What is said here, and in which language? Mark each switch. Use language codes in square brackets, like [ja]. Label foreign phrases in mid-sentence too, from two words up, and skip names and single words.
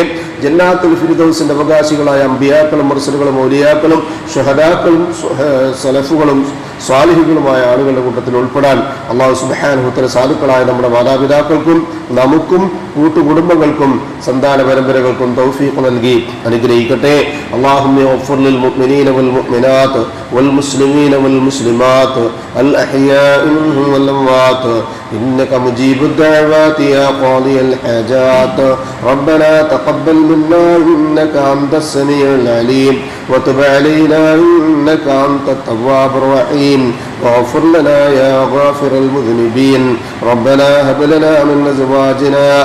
[ml] ജന്നാത്തുൽ ഫിർദൗസിന്റെ അവകാശികളായ അംബിയാക്കളും മുർസലുകളും ഔലിയാക്കളും ശുഹദാക്കളും സലഫുകളും സ്വാലിഹുകളുമായ ആളുകളുടെ കൂട്ടത്തിൽ ഉൾപ്പെടാൻ [ar] الله سبحانه وتعالى [ml] സാധുക്കളായ നമ്മുടെ മാതാപിതാക്കൾക്കും നമുക്കും കൂട്ടുകുടുംബങ്ങൾക്കും സന്താന പരമ്പരകൾക്കും തൗഫീഖ് നൽകി അനുഗ്രഹിക്കട്ടെ. [ar] اللهم اغفر للمؤمنين والمؤمنات والمسلمين والمسلمات الأحياء منهم والأموات إنك مجيب الدعوات يا قاضي الحاجات ربنا تقبل منا إنك أنت السميع العليم وتب علينا إنك أنت التواب الرحيم واغفر لنا يا غافر المذنبين ربنا هب لنا من أزواجنا